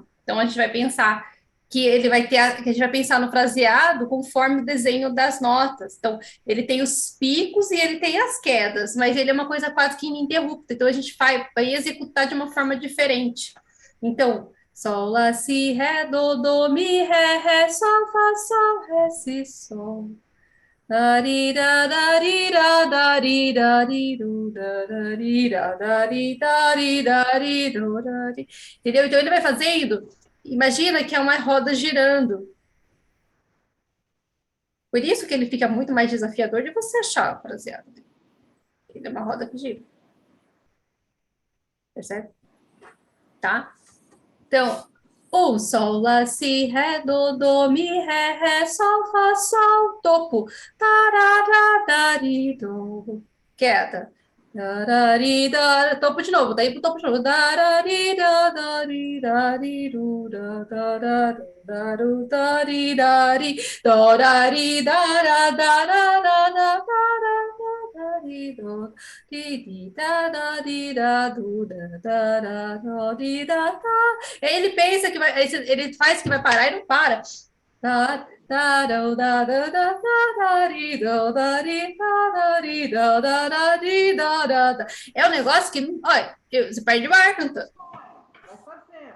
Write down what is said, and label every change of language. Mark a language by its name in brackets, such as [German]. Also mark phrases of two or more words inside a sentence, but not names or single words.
[Portuguese] Então a gente vai pensar que ele vai ter, que a gente vai pensar no fraseado conforme o desenho das notas. Então ele tem os picos e ele tem as quedas, mas ele é uma coisa quase que ininterrupta. Então a gente vai executar de uma forma diferente. Então sol, lá, si, ré, do, mi, ré, sol, fá, sol, ré, si, sol. Darira, darira, darira, diru, darira, darira, darira, darira. Entendeu? Então ele vai fazendo. Imagina que é uma roda girando. Por isso que ele fica muito mais desafiador de você achar o fraseado. Ele é uma roda que gira. Percebe? Tá? Então, Sol, lá, si, ré, do, mi, ré, sol, fá, sol, topo. Tararararido. Quieta. Dararida, topo de novo, daí pro topo de novo. Dararida, darirariru, dararararu, darirari, dorari, dararararara, darararido, didi, dararidu, darararida. Ele pensa que vai, ele faz que vai parar e não para. É um negócio que, olha, você perde o ar cantando, Vai fazendo.